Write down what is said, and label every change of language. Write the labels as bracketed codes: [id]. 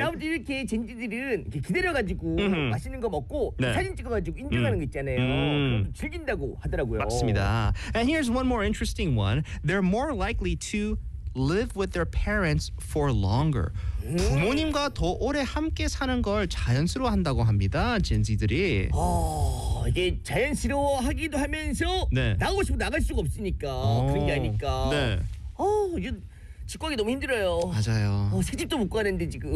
[ko] 아무튼 이렇게 젠지들은 이렇게 기다려가지고 맛있는 거 먹고 네. 사진 찍어가지고 인증하는 거 있잖아요. 즐긴다고 하더라고요. 맞습니다. [en] And here's one more interesting one. They're more likely to live with their parents for longer. [ko] 부모님과 더 오래 함께 사는 걸 자연스러워한다고 합니다. 젠지들이. 어, 이게 자연스러워하기도 하면서 네. 나가고 싶어 나갈 수가 없으니까 그런 게 아니까. 네. 어, 이. 집 구하기 너무 힘들어요. 맞아요. 어, 새 집도 못 구하는데 지금.